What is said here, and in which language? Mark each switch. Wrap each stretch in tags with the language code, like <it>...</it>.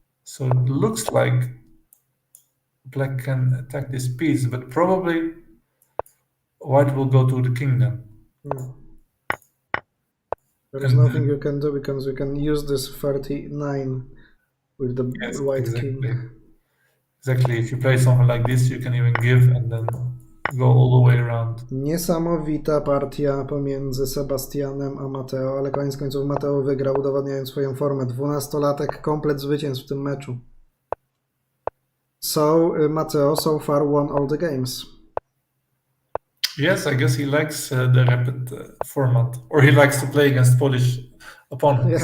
<en>So it looks like black can attack this piece, but probably white will go to the king then. There is nothing you can do because you can use this 39 with the white king. Exactly. If you play something like this, you can even give and then go all the way around.</en> <pl>Niesamowita partia pomiędzy Sebastianem a Mateo, ale koniec końców Mateo wygrał, udowadniając swoją formę. 12-latek, komplet zwycięstw w tym meczu.</pl> <en>So Mateo so far won all the games. Yes, I guess he likes the rapid format, or he likes to play against Polish opponents.</en>